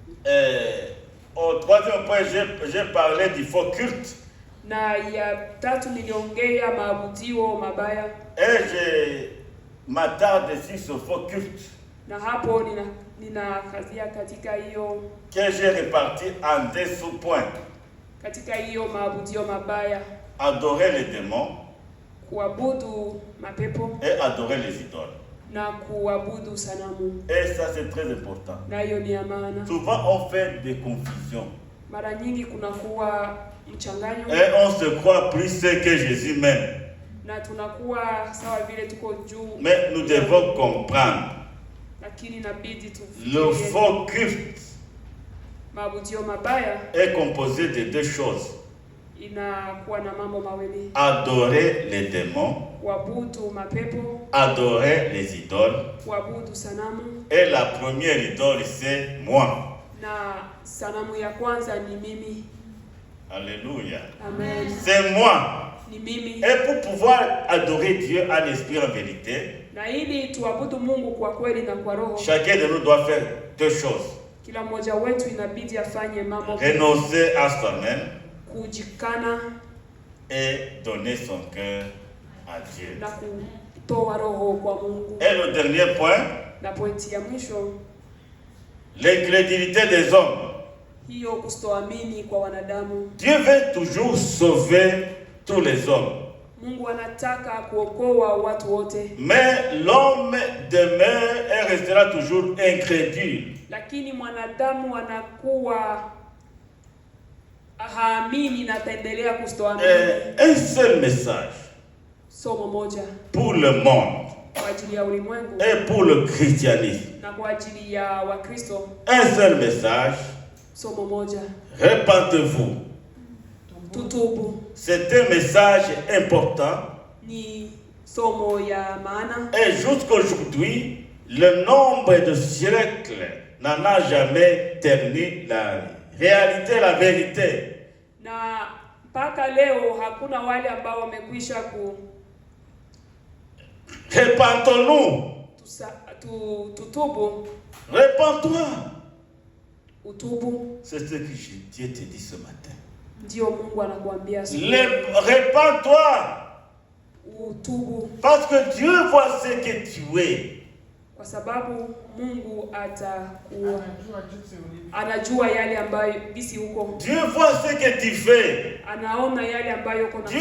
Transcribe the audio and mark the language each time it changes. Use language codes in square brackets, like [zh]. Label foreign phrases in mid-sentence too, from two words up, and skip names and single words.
[fr] Au troisième point, j'ai parlé du faux culte. [sw] Na ya 3 niliongea maabudio mabaya. [fr] Et je m'attarde sur ce faux culte. [sw] Na hapo ninakazia katika hiyo [fr] que j'ai réparti en 2 sous-points. [sw] Katika hiyo maabudio mabaya, [fr] Adorer les démons [sw] kuabudu mapepo [fr] et adorer les idoles. [sw] na kuabudu sanamu. [fr] Et ça, c'est très important. [sw] Na hiyo ni ya maana. [fr] Souvent, on fait des confusions. [sw] Mara nyingi kunakuwa mchanganyo. [fr] Et on se croit plus que Jésus même. [sw] Na tunakuwa sawa vile tuko juu. [fr] Mais nous devons comprendre. [sw] Lakini inabidi [fr] Le faux culte [sw] maabudio mabaya [fr] est composé de 2 choses. [sw] Inakuwa na mambo mawili. [fr] Adorer les démons, [sw] Kuabudu mapepo, [fr] adorer les idoles. [sw] kuabudu sanamu. [fr] Et la première idole, c'est moi. [sw] Na sanamu ya kwanza ni mimi. [fr] Alléluia. [sw] Amen. [fr] C'est moi. [sw] Ni mimi. [fr] Et pour pouvoir adorer Dieu en esprit en vérité, [sw] Na ili tuabudu Mungu kwa kweli na kwa roho, [fr] chacun de nous doit faire 2 choses. [sw] kila mmoja wetu inabidi afanye mambo. [fr] Renoncer à soi-même [sw] Kujikana [fr] et donner son cœur à Dieu. [sw] na kutoa roho kwa Mungu. [fr] Et le dernier point, [sw] Na pointi ya mwisho, [fr] l'incrédulité des hommes. [sw] hiyo kustoamini kwa wanadamu. [fr] Dieu veut toujours sauver tous les hommes. [sw] Mungu anataka kuokoa watu wote. [fr] Mais l'homme demeure et restera toujours incrédule. [sw] Lakini mwanadamu anakuwa haamini na ataendelea kustoamini. [fr] Un seul message [sw] Somo moja [fr] pour le monde [sw] kwa ajili ya ulimwengu [fr] et pour le christianisme. [sw] na kwa ajili ya Wakristo. [fr] Un seul message, [sw] Somo moja, [fr] repentez-vous. [sw] tutubu. [fr] C'est un message important. [sw] Ni somo ya maana. [fr] Et jusqu'aujourd'hui, le nombre de siècles n'en a jamais terni la réalité, la vérité. [sw] Na mpaka leo hakuna wale ambao wamekwisha [fr] Repentons-nous. [sw] tutubu. [fr] Repends-toi. [sw] Utubu. [fr] C'est ce que Dieu te dit ce matin. [sw] Ndio Mungu anakuambia [fr] Repends-toi. [sw] Utubu. [fr] Parce que Dieu voit ce que tu es. [sw] Kwa sababu Mungu anajua yale ambayo bisi huko. [fr] Dieu voit ce que tu fais. [sw] Anaona yale ambayo uko nafanya.